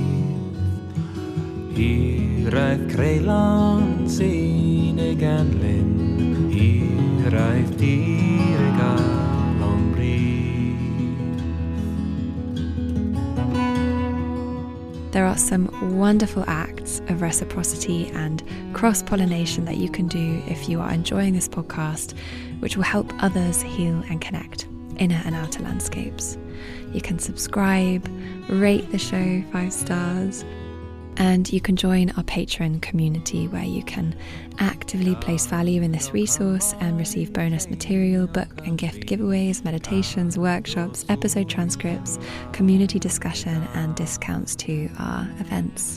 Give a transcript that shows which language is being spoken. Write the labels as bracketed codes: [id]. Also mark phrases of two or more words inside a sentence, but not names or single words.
[cy] Hiraeth creulon sy'n ei ganlyn Hiraeth dir ei galon bryd [en] There are some wonderful acts of reciprocity and cross-pollination that you can do if you are enjoying this podcast, which will help others heal and connect, inner and outer landscapes. You can subscribe, rate the show 5 stars, and you can join our Patreon community where you can actively place value in this resource and receive bonus material, book and gift giveaways, meditations, workshops, episode transcripts, community discussion, and discounts to our events.